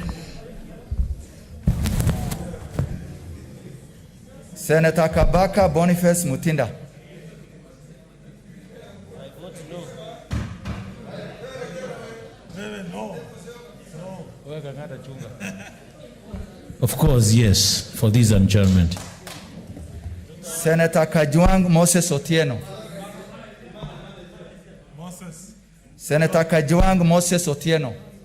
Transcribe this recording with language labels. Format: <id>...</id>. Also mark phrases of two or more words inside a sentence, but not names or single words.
<en>Senator Kabaka Boniface Mutinda. I vote no. Of course, yes, for this adjournment. Senator Kajwang Moses Otieno. Senator Kajwang Moses Otieno.</en>